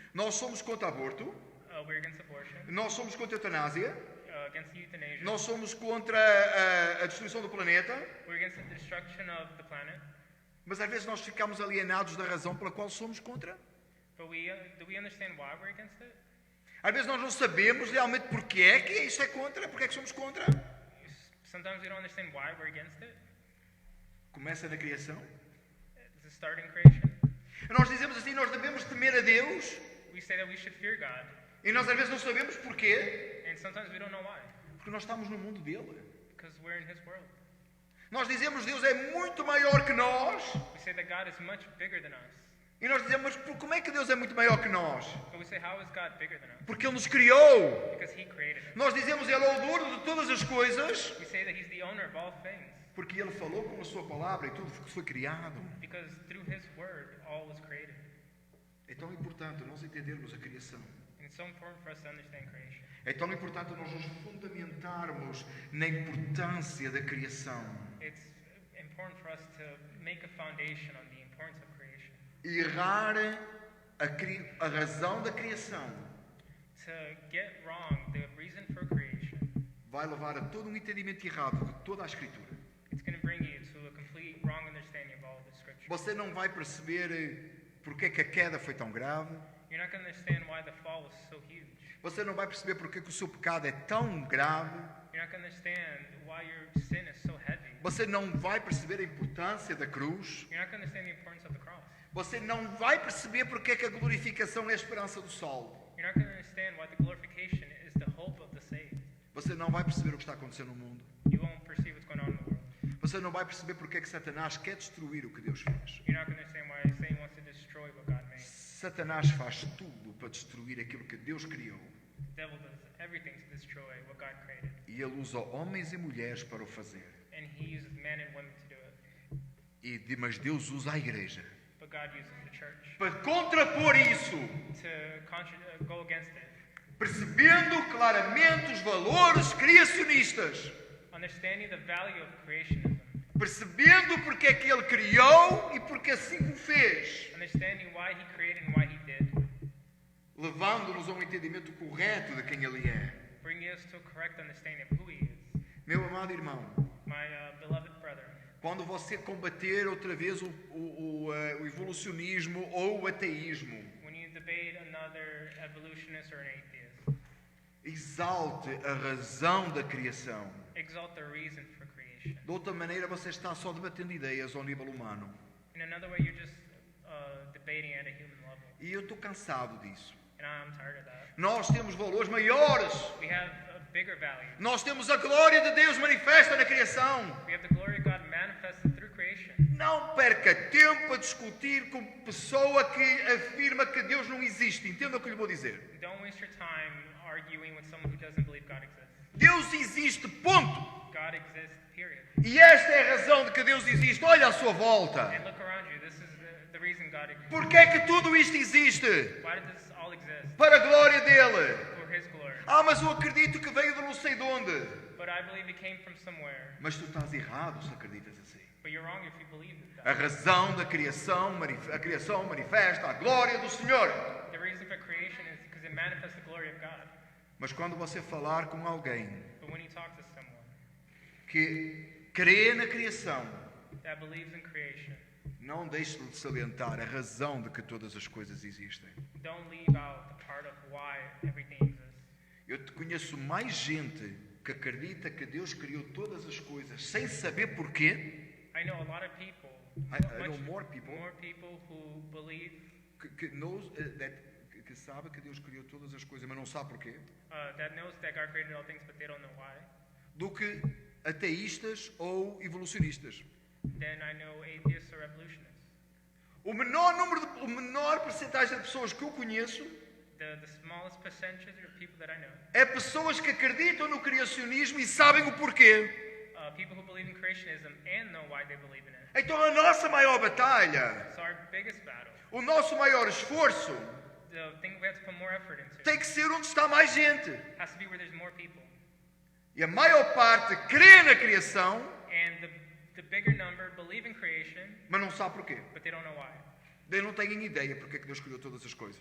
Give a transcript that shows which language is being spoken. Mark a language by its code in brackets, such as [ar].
[pt] Nós somos contra aborto. [en] We're against abortion. [pt] Nós somos contra a eutanásia. [en] Against euthanasia. [pt] Nós somos contra a destruição do planeta. [en] We're against the destruction of the planet. [pt] Mas às vezes nós ficamos alienados da razão pela qual somos contra. [en] But do we understand why we're against it? [pt] Às vezes nós não sabemos realmente porque é que isso é contra, porque é que somos contra. [en] Sometimes we don't understand why we're against it. [pt] Começa na criação. [en] Does it start in creation? [pt] Nós dizemos assim, nós devemos temer a Deus. [en] We say that we should fear God. [pt] E nós às vezes não sabemos porquê. [en] And sometimes we don't know why. [pt] Porque nós estamos no mundo dele. [en] Because we're in His world. [pt] Nós dizemos Deus é muito maior que nós. [en] We say that God is much bigger than us. [pt] E nós dizemos, mas como é que Deus é muito maior que nós? [en] But we say, how is God bigger than us? [pt] Porque Ele nos criou. [en] Because He created us. [pt] Nós dizemos, Ele é o dono de todas as coisas. [en] We say that He's the owner of all things. [pt] Porque Ele falou com a sua palavra e tudo foi criado. [en] Because through His word, all was created. [pt] É tão importante nós entendermos a criação. [en] And it's so important for us to understand creation. [pt] É tão importante nós nos fundamentarmos na importância da criação. [en] It's important for us to make a foundation on the importance of creation. [pt] Errar a razão da criação [en] To get wrong the reason for creation, [pt] vai levar a todo um entendimento errado de toda a Escritura. [en] it's going to bring you to a complete wrong understanding of all of the scripture. [pt] Você não vai perceber porque é que a queda foi tão grave. [en] You're not going to understand why the fall was so huge. [pt] Você não vai perceber porque que o seu pecado é tão grave. [en] You're not going to understand why your sin is so heavy. [pt] Você não vai perceber a importância da cruz. [en] You're not going to understand the importance of the cross. [pt] Você não vai perceber porque é que a glorificação é a esperança do sol. [en] You're not going to understand why the glorification is the hope of the saved. [pt] Você não vai perceber o que está acontecendo no mundo. [en] You won't perceive what's going on in the world. [pt] Você não vai perceber porque é que Satanás quer destruir o que Deus fez. [en] You're not going to understand why Satan wants to destroy what God made. [pt] Satanás faz tudo para destruir aquilo que Deus criou. [en] The devil does everything to destroy what God created. [pt] E ele usa homens e mulheres para o fazer. [en] And he uses men and women to do it. [pt] Mas Deus usa a igreja [en] But God uses the church [pt] para contrapor isso, [en] to go against it. [pt] percebendo claramente os valores criacionistas, [en] Understanding the value of creationism. [pt] percebendo porque é que ele criou e porque assim o fez, [en] Understanding why he created and why he did. [pt] levando-nos a um entendimento correto de quem ele é. [en] Bringing us to a correct understanding of who he is. [pt] Meu amado irmão, [en] My beloved brother. [pt] quando você combater outra vez o evolucionismo ou o ateísmo, [en] When you debate another evolutionist or an atheist. [pt] exalte a razão da criação. [en] Exalt the reason for creation. [pt] De outra maneira, você está só debatendo ideias ao nível humano. [en] In another way, you're just debating at a human level. [pt] E eu estou cansado disso. [en] And I'm tired of that. [pt] Nós temos valores maiores. [en] We have a bigger value. [pt] Nós temos a glória de Deus manifesta na criação. [en] We have the glory of God manifested through creation. [pt] Não perca tempo a discutir com pessoa que afirma que Deus não existe. Entenda o que lhe vou dizer. [en] Don't waste your time arguing with someone who doesn't believe God exists. [pt] Deus existe, ponto. [en] God exists, period. [pt] E esta é a razão de que Deus existe. Olha à sua volta. [en] And look around you. This is the reason God exists. [pt] Por que é que tudo isto existe? [en] Why did this all exist? [pt] Para a glória dele. [en] For His glory. [pt] Mas eu acredito que veio de não sei de onde. [en] But I believe it came from somewhere. [pt] Mas tu estás errado se acreditas assim. [en] But you're wrong if you believe that. [pt] A razão da criação, a criação manifesta a glória do Senhor. [en] The reason for creation is because it manifests the glory of God. [pt] Mas quando você falar com alguém [en] But when you talk to someone [pt] que crê na criação, [en] that believes in creation, [pt] não deixe de salientar a razão de que todas as coisas existem. [en] don't leave out the part of why everything exists. [pt] Eu te conheço mais gente que acredita que Deus criou todas as coisas sem saber porquê. [en] I know a lot of people, I know more people who believe [pt] que sabe que Deus criou todas as coisas, mas não sabe porquê. [en] That knows that God created all things, but they don't know why. [pt] Do que ateístas ou evolucionistas. [en] Then I know atheists or evolutionists. [pt] O menor percentagem de pessoas que eu conheço [en] The smallest percentage of people that I know. [pt] É pessoas que acreditam no criacionismo e sabem o porquê. [en] People who believe in creationism and know why they believe in it. [pt] Então a nossa maior batalha, [en] It's our biggest battle. [pt] o nosso maior esforço [en] The thing we have to put more effort into [pt] tem que ser onde está mais gente. [en] has to be where there's more people. [pt] E a maior parte crê na criação, [en] And the bigger number believe in creation, [pt] mas não sabe porquê. [en] but they don't know why. [pt] Eles não têm ideia porque é que Deus criou todas as coisas.